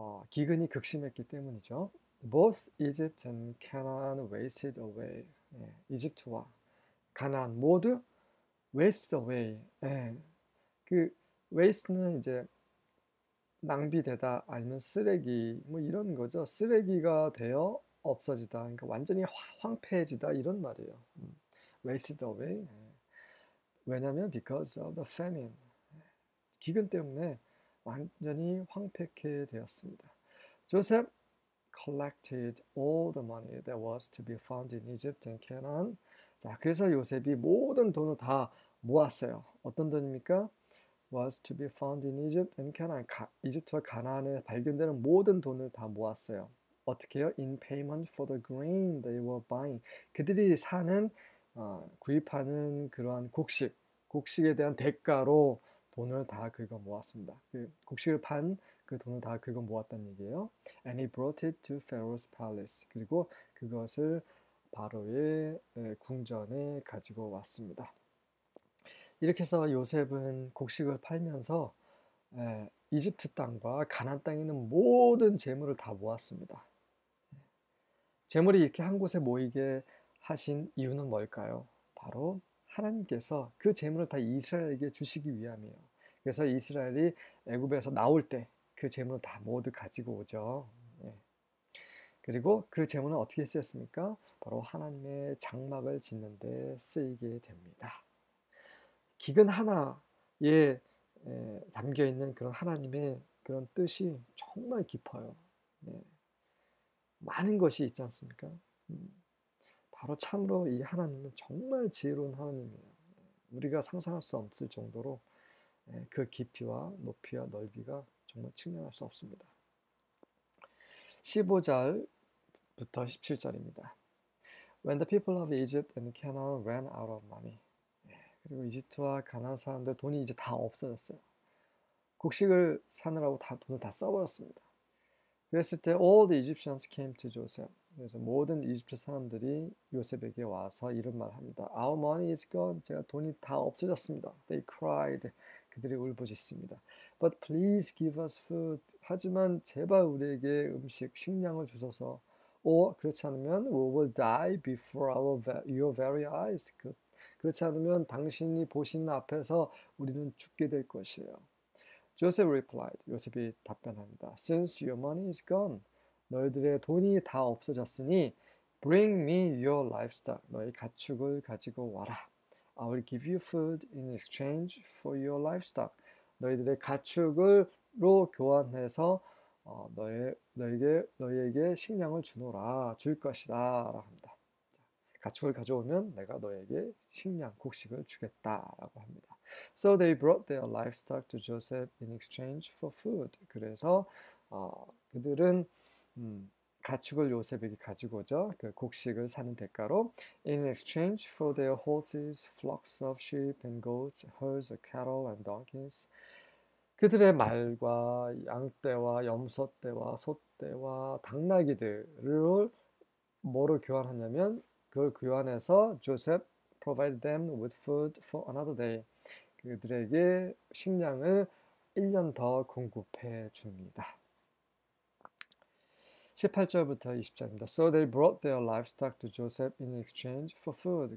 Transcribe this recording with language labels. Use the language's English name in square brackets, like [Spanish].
[Korean] 기근이 극심했기 때문이죠. [English] Both Egypt and Canaan wasted away. [Korean] 이집트와 가나안 모두 [English] waste away. [Korean] 그 waste는 이제 낭비되다 아니면 쓰레기 뭐 이런 거죠. 쓰레기가 되어 없어지다. 그러니까 완전히 황폐해지다 이런 말이에요. [English] wasted away. [Korean] 왜냐하면 [English] because of the famine. [Korean] 기근 때문에 완전히 황폐케 되었습니다. [English] Joseph collected all the money that was to be found in Egypt and Canaan. [Korean] 자, 그래서 요셉이 모든 돈을 다 모았어요. 어떤 돈입니까? [English] was to be found in Egypt and Canaan. [Korean] 이집트와 가나안에 발견되는 모든 돈을 다 모았어요. 어떻게 해요? [English] In payment for the grain they were buying. [Korean] 그들이 사는 구입하는 그러한 곡식에 대한 대가로 돈을 다 긁어 모았습니다. 그 곡식을 판 그 돈을 다 긁어 모았다는 얘기예요. [English] And he brought it to Pharaoh's palace. [Korean] 그리고 그것을 바로의 궁전에 가지고 왔습니다. 이렇게 해서 요셉은 곡식을 팔면서 이집트 땅과 가나안 땅에 있는 모든 재물을 다 모았습니다. 재물이 이렇게 한 곳에 모이게 하신 이유는 뭘까요? 바로 하나님께서 그 재물을 다 이스라엘에게 주시기 위함이에요. 그래서 이스라엘이 애굽에서 나올 때 그 재물을 다 모두 가지고 오죠. 그리고 그 재물은 어떻게 쓰였습니까? 바로 하나님의 장막을 짓는 데 쓰이게 됩니다. 기근 하나에 담겨 있는 그런 하나님의 그런 뜻이 정말 깊어요. 많은 것이 있지 않습니까? 바로 참으로 이 하나님은 정말 지혜로운 하나님이에요. 우리가 상상할 수 없을 정도로 그 깊이와 높이와 넓이가 정말 측량할 수 없습니다. 15절부터 17절입니다. [English] When the people of Egypt and Canaan ran out of money. [Korean] 그리고 이집트와 가나안 사람들 돈이 이제 다 없어졌어요. 곡식을 사느라고 돈을 다 써버렸습니다. 그랬을 때 [English] all the Egyptians came to Joseph. [Korean] 그래서 모든 이집트 사람들이 요셉에게 와서 이런 말을 합니다. [English] Our money is gone. [Korean] 제가 돈이 다 없어졌습니다. [English] They cried. [Korean] 그들이 울부짖습니다. [English] But please give us food. [Korean] 하지만 제발 우리에게 식량을 주소서. 그렇지 않으면 [English] we will die before your very eyes. [Korean] 그렇지 않으면 당신이 보시는 앞에서 우리는 죽게 될 것이에요. [English] Joseph replied. [Korean] 요셉이 답변합니다. [English] Since your money is gone. [Korean] 너희들의 돈이 다 없어졌으니 [English] bring me your livestock. [Korean] 너희 가축을 가지고 와라. [English] I will give you food in exchange for your livestock. [Korean] 너희들의 가축으로 교환해서 너희에게 식량을 줄 것이다 라고 합니다. 가축을 가져오면 내가 너에게 식량, 곡식을 주겠다라고 합니다. [English] So they brought their livestock to Joseph in exchange for food. [Korean] 그래서 그들은 가축을 요셉에게 가지고 오죠. 그 곡식을 사는 대가로 [English] in exchange for their horses, flocks of sheep and goats, herds of cattle and donkeys. [Korean] 그들의 말과 양떼와 염소떼와 소떼와 당나귀들을 뭐로 교환하냐면 그걸 교환해서 [English] Joseph provided them with food for another day. [Korean] 그들에게 식량을 1년 더 공급해 줍니다. 18절부터 20절입니다. [English] So they brought their livestock to Joseph in exchange for food.